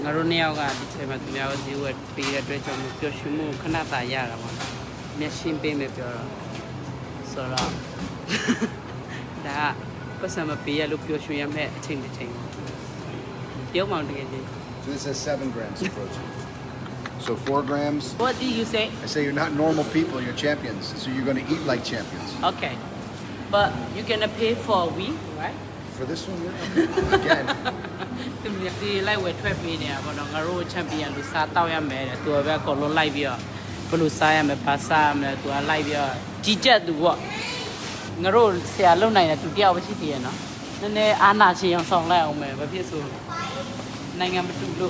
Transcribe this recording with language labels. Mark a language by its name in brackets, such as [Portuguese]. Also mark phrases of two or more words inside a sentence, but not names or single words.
[Burmese] ငါတို့နှစ်ယောက်ကဒီချိန်မှာသူများကိုဈေးဝယ်ပေးတဲ့အတွက်ကြောင့်ပျော်ရွှင်မှုခဏတာရတာပေါ့မျက်ရှင်းပေးမယ်ပြောတော့ဆိုတော့ဒါပတ်စံမပေးရလို့ပျော်ရွှင်ရမယ့်အချိန်တစ်ချိန်ပြောမှတကယ်ကြီး [English] So this is 7 grams of protein. So 4 grams. What did you say I say you're not normal people, you're champions. So you're going to eat like champions. Okay but you gonna pay for a week right For this one, yeah. Again. [Burmese] သူများစီလိုက်ဝယ်ထွက်ပေးနေတာပေါ့နော်ငါတို့ချန်ပီယံလူစားတောက်ရမယ်တဲ့သူကပဲအကုန်လုံးလိုက်ပြီးတော့ဘယ်လိုစားရမလဲဘာစားရမလဲသူကလိုက်ပြီးတော့ကြီးကြက်သူပေါ့ငါတို့ဆရာလုံနိုင်တယ်သူတယောက်ပဲရှိသေးရဲ့နော်နည်းနည်းအာနာချင်အောင်ဆောင်လိုက်အောင်မယ်ဘာဖြစ်ဆိုနိုင်ငံမတူလို့